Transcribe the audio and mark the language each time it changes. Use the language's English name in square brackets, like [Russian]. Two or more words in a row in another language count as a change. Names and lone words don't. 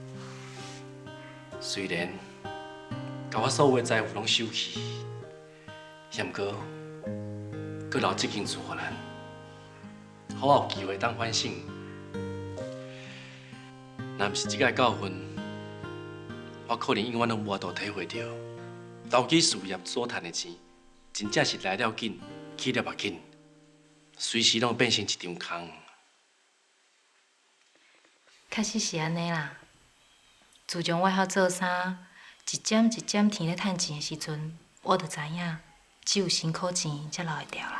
[Min Nan Chinese] 虽然甲我所有的财富拢收去，也毋过，阁留这间厝予咱。好，我有机会当反省。若毋是即个教训，我可能永远拢无法度体会到，投机事业所赚的钱，真正是来了紧，去了也紧，随时拢变成一场空。确实是安尼啦。自从我晓做衫，一点一点天咧趁钱的时阵，我就知影，只有辛苦钱才留会掉啦。